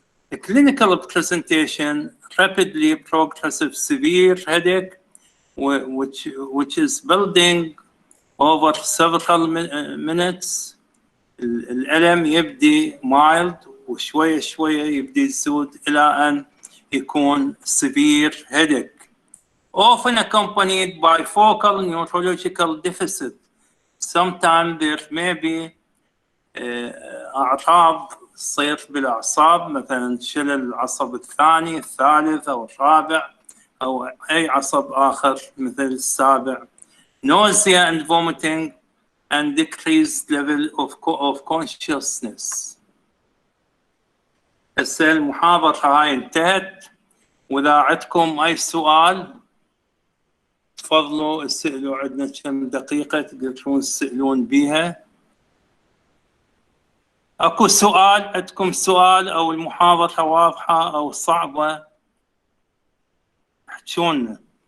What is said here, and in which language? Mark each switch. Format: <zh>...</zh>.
<en>The clinical presentation: rapidly progressive severe headache, which is building over several minutes.</en> <ar>الألم يبدي mild وشوية شوية يبدي يزود إلى أن يكون</ar> <en>severe headache, often accompanied by focal neurological deficit. Sometimes there may be</en> <ar>أعراض تصير بالأعصاب، مثلا شلل العصب الثاني، الثالث أو الرابع أو أي عصب آخر مثل السابع.</ar> <en>Nausea and vomiting and decreased level of consciousness.</en> <ar>هسه المحاضرة هاي انتهت، وإذا عندكم أي سؤال تفضلوا اسألوا، عندنا كم دقيقة تقدرون تسألون بيها. اكو سؤال؟ عندكم سؤال أو المحاضرة واضحة أو صعبة؟ احجونا.</ar>